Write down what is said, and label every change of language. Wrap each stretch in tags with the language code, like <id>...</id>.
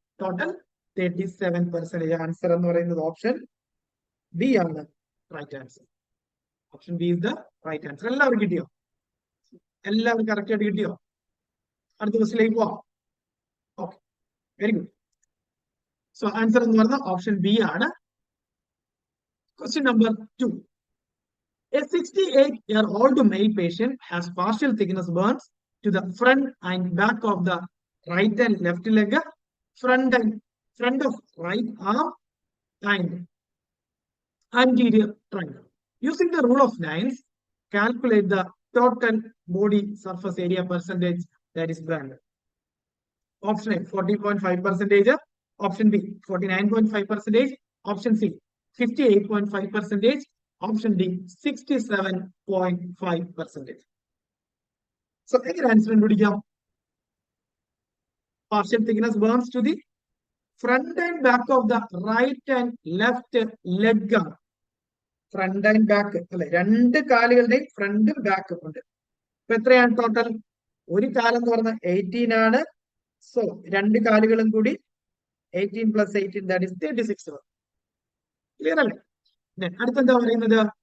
<en>Total 37%. Answer എന്ന് പറയുന്നത് option B ആണ് right answer. Option B is the right answer.</en> <ml>എല്ലാവരും കിട്ടിയോ? എല്ലാവരും കറക്റ്റ് ആയിട്ട് കിട്ടിയോ? അടുത്ത ക്വസ്റ്റിലേക്ക് പോവാം.</ml> <en>Okay, very good. So answer എന്ന് പറയുന്നത് option B ആണ്. Question number 2. A 68-year-old male patient has partial thickness burns to the front and back of the right and left leg, front of right arm, and anterior trunk. Using the rule of 9, calculate the total body surface area percentage that is burned. Option A 40.5%, option B 49.5%, option C 58.5%, option D 67.5%.</en> <ml>So എങ്ങനെ answer കണ്ടുപിടിക്കാം?</ml> <en>Partial thickness burns to the front and back of the right and left leg.</en> <ml>Front and back അല്ലെ, രണ്ട് കാലുകളുടെയും ഫ്രണ്ടും ബാക്കും ഉണ്ട്. ഇപ്പൊ എത്രയാണ് total? ഒരു കാലം എന്ന് പറഞ്ഞാൽ 18 ആണ്. സോ രണ്ട് കാലുകളും കൂടി</ml> <en>18 plus 18, that is 36.</en> <ml>ക്ലിയർ അല്ലേ? അടുത്തെന്താ പറയുന്നത്?</ml>